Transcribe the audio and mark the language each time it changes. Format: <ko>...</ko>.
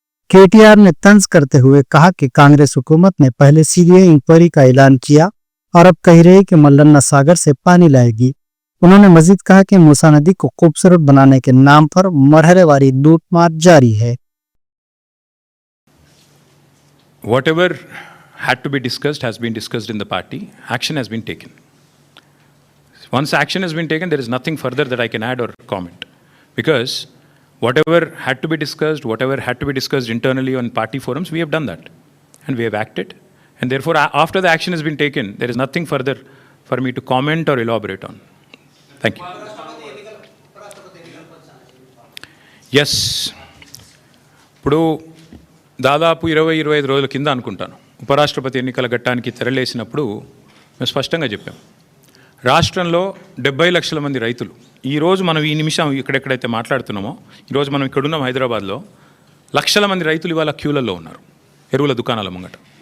<hi>KTR ने तंज करते हुए कहा कि कांग्रेस हुकूमत ने पहले सीबीआई इंक्वायरी का ऐलान किया और अब कह रही है कि मल्लन्ना सागर से पानी लाएगी। उन्होंने मजीद कहा कि मूसा नदी को खूबसूरत बनाने के नाम पर मरहलेवारी लूटमार जारी है।</hi> <en>Whatever had to be discussed has been discussed in the party. Action has been taken. Once action has been taken, there is nothing further that I can add or comment, because whatever had to be discussed, whatever had to be discussed internally on party forums, we have done that and we have acted, and therefore after the action has been taken, there is nothing further for me to comment or elaborate on. Thank you.</en> <te>Yes, ఇప్పుడు దాదాపు 20-25 రోజుల కింద అనుకుంటాను ఉపరాష్ట్రపతి ఎన్నికల ఘట్టానికి తెరలేసినప్పుడు మేము స్పష్టంగా చెప్పాం, రాష్ట్రంలో 70 లక్షల మంది రైతులు, ఈరోజు మనం ఈ నిమిషం ఇక్కడెక్కడైతే మాట్లాడుతున్నామో, ఈరోజు మనం ఇక్కడున్నాం హైదరాబాద్లో, లక్షల మంది రైతులు ఇవాళ క్యూలలో ఉన్నారు ఎరువుల దుకాణాల ముంగట.</te>